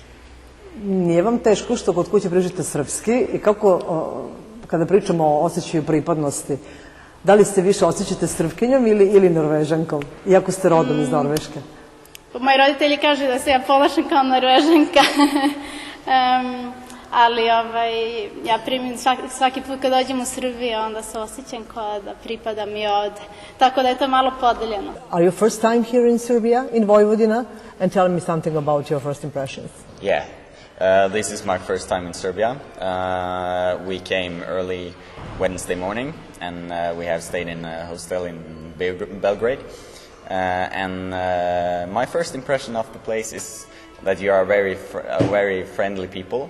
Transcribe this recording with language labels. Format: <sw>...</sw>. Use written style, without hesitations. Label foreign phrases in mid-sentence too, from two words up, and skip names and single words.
<sr>Nije vam teško što kod kuće pričate srpski i kako, kada pričamo o osjećaju pripadnosti, da li se više osjećate Srpkinjom ili Norvežankom, iako ste rodom iz Norveške? Moji roditelji kažu da se ja ponašam kao Norvežanka, ali ja primim svaki put kad dođem u Srbiju, onda se osjećam kao da pripadam i ovde. Tako da je to malo podeljeno.</sr> <en>Are you first time here in Serbia, in Vojvodina? And tell me something about your first impressions. Yeah. This is my first time in Serbia. We came early Wednesday morning, and we have stayed in a hostel in Belgrade. And my first impression of the place is that you are very friendly people.</en>